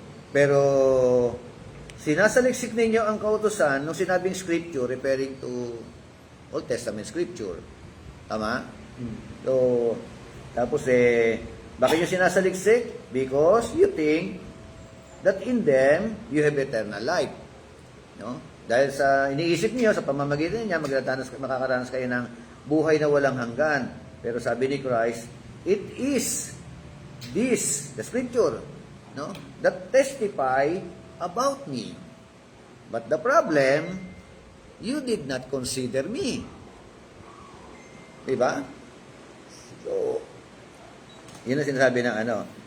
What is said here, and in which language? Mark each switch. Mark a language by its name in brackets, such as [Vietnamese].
[Filipino] Pero, sinasaliksik ninyo ang kautusan nung sinabing [English] scripture referring to Old Testament scripture. [Filipino] Tama? So, tapos bakit yung sinasaliksik? [English] Because you think that in them you have eternal life. [Filipino] No? Dahil sa iniisip niyo sa pamamagitan niya, makakaranas kayo ng buhay na walang hanggan. [English] Pero sabi ni Christ, it is this, the scripture, no, that testify about me. But the problem, you did not consider me. [Filipino] Diba? So, yun ang sinasabi ng ano.